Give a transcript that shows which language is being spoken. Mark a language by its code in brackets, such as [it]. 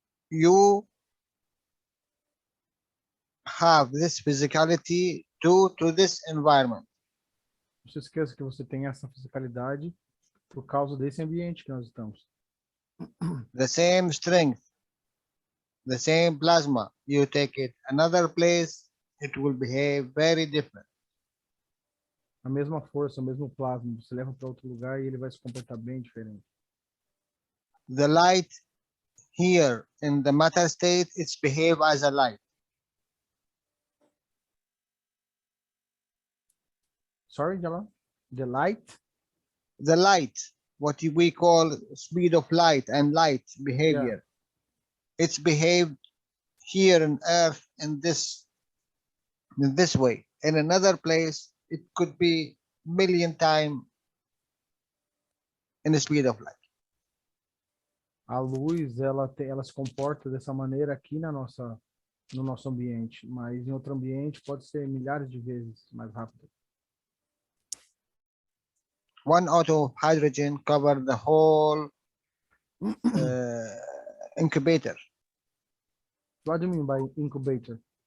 [en] You have this physicality due to this environment. [pt] Não se esqueça que você tem essa fisicalidade por causa desse ambiente que nós estamos. [en] The same strength, the same plasma. You take it another place, it will behave very different. [pt] A mesma força, o mesmo plasma, você leva para outro lugar e ele vai se comportar bem diferente. [en] The light here in the matter state, it's behave as a light. Sorry, Jalal? The light? The light, what we call speed of light and light behavior. It's behaved here on earth in this way. In another place, it could be million times in the speed of light. [pt] A luz, ela se comporta dessa maneira aqui no nosso ambiente, mas em outro ambiente pode ser milhares de vezes mais rápido. [en] 1 atom of hydrogen cover the whole incubator. What do you mean by incubator?